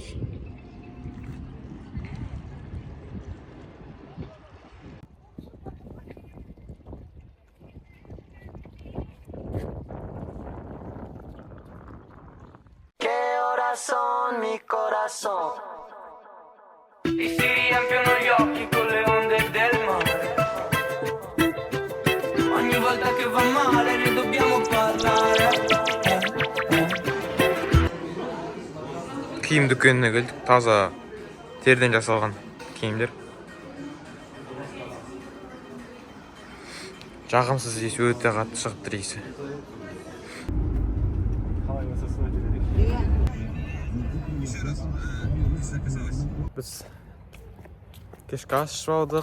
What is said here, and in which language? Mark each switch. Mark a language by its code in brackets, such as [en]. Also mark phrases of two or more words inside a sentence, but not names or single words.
[es] Son mi corazón [it] y si riempiono gli occhi con le onde del mare ogni volta che va male ne dobbiamo parlare. [kk] Киім дүкеніне келдік. Таза терден жасалған киімдер. Жағымсыз иісі өте қатты шығып тұр иісі. Біз кешкі ас ішіп алдық.